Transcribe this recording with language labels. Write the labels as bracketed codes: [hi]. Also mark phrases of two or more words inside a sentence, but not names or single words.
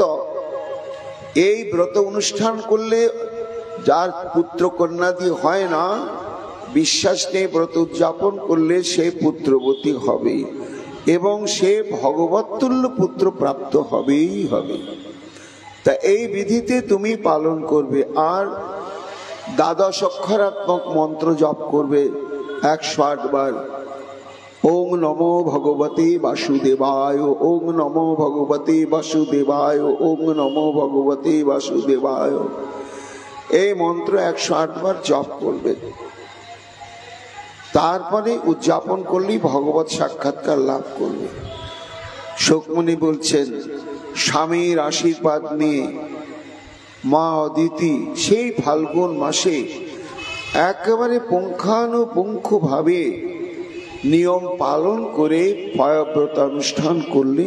[bn] এই ব্রত অনুষ্ঠান করলে যার পুত্র কন্যাদি হয় না, বিশ্বাস নেই ব্রত উদযাপন করলে সে পুত্রবতী হবে এবং সে ভগবতুল্য পুত্র প্রাপ্ত হবেই হবে। তা এই বিধিতে তুমি পালন করবে। আর দ্বাদশ অক্ষরাত্মক মন্ত্র জপ করবে 108 বার। [sa] ওং নমো ভগবতে বাসুদেবায়, ওং নমো ভগবতে বাসুদেবায়, ওং নমো ভগবতে বাসুদেবায়। [bn] এই মন্ত্র 108 বার জপ করবে। তারপরে উদযাপন করলেই ভগবত সাক্ষাৎকার লাভ করবে। শোকমুনি বলছেন, স্বামীর আশীর্বাদ নিয়ে মা অদিতি সেই ফাল্গুন মাসে একেবারে পুঙ্খানুপুঙ্খ ভাবে নিয়ম পালন করে পয়ব্রত অনুষ্ঠান করলেন।